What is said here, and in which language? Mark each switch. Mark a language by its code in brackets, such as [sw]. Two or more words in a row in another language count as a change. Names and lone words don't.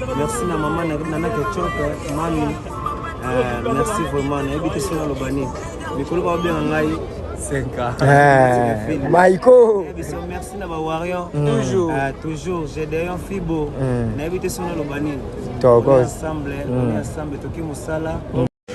[ln] Merci na mama na, Nana Ketchup, mami. [fr] Euh, merci vraiment. [ln] Nayebi te soki naloba nini. Mikolo baobenga ngai. Senka. Eh, Maiko. Nayebi so, merci. Na ba Warrior. Mm. Toujours. Ah, toujours. Gédéon Fibo. Mm. Na yebi te soki na loba nini. Toko. [fr] On est ensemble, on est Mm. [ln] ensemble, toki mosala. Mm.